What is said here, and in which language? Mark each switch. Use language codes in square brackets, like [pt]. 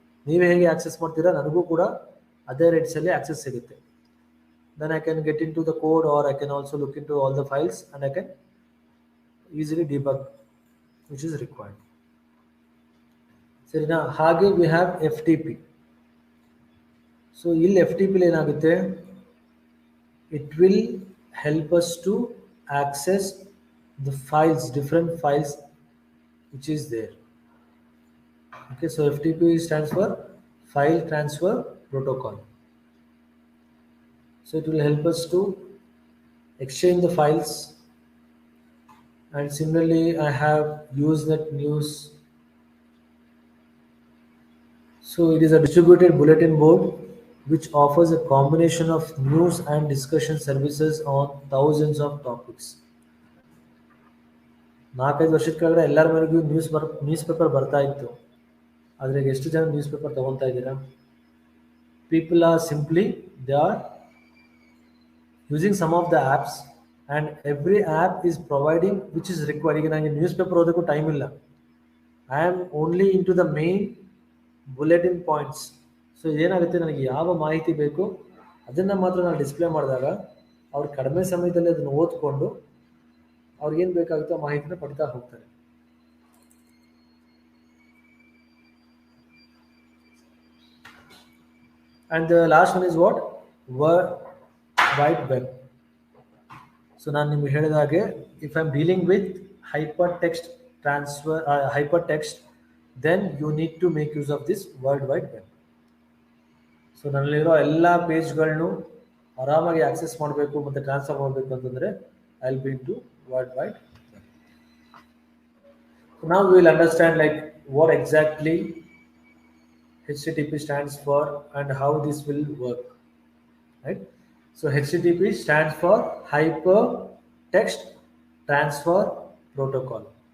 [kn] ನೀವು ಹೇಗೆ ಆಕ್ಸೆಸ್ ಮಾಡ್ತೀರಾ ನನಗೂ ಕೂಡ ಅದೇ ರೇಟ್ಸಲ್ಲಿ ಆಕ್ಸೆಸ್ ಸಿಗುತ್ತೆ. [en] Then I can get into the code, or I can also look into all the files and I can easily debug which is required. [kn] ಸರಿನಾ? ಹಾಗೆ [en] We have FTP. [kn] So ಇಲ್ಲಿ FTP ಏನಾಗುತ್ತೆ, [en] it will help us to access the files, different files which is there. Okay, so FTP stands for File Transfer Protocol. So it will help us to exchange the files. And similarly, I have Usenet News. So it is a distributed bulletin board which offers a combination of news and discussion services on thousands of topics. [kn] 4-5 ವರ್ಷದ ಕೆಳಗಡೆ ಎಲ್ಲರ ಮನೆಗೂ news paper ಬರ್ತಾ ಇತ್ತು. ಆದರೆ ಎಷ್ಟು ಜನ news paper ತಗೊಳ್ತಾ ಇದ್ದೀರಾ? [en] People are simply, they are using some of the apps, and every app is providing which is required. [kn] ಈಗ ನನಗೆ ನ್ಯೂಸ್ ಪೇಪರ್ ಓದೋಕ್ಕೂ ಟೈಮ್ ಇಲ್ಲ. [en] I am only into the main bulletin points. [kn] So ಏನಾಗುತ್ತೆ, ನನಗೆ ಯಾವ ಮಾಹಿತಿ ಬೇಕು ಅದನ್ನು ಮಾತ್ರ ನಾನು ಡಿಸ್ಪ್ಲೇ ಮಾಡಿದಾಗ ಅವ್ರು ಕಡಿಮೆ ಸಮಯದಲ್ಲಿ ಅದನ್ನು ಓದ್ಕೊಂಡು ಅವ್ರಿಗೇನು ಬೇಕಾಗುತ್ತೋ ಆ ಮಾಹಿತಿನ ಪಡಿತಾ ಹೋಗ್ತಾರೆ. [en] And the last one is what? World Wide Web. So [kn] ನಾನು ನಿಮಗೆ ಹೇಳಿದ ಹಾಗೆ, [en] if I'm dealing with hypertext transfer, hypertext, then you need to make use of this World Wide Web. [kn] So ನನ್ನಲ್ಲಿರೋ ಎಲ್ಲ ಪೇಜ್ಗಳನ್ನು ಆರಾಮಾಗಿ ಆಕ್ಸೆಸ್ ಮಾಡಬೇಕು ಮತ್ತು ಟ್ರಾನ್ಸ್ಫರ್ ಮಾಡಬೇಕು ಅಂತಂದರೆ [en] I will be to world wide web. Now we will understand like what exactly HTTP stands for and how this will work, right? So HTTP stands for Hypertext Transfer Protocol.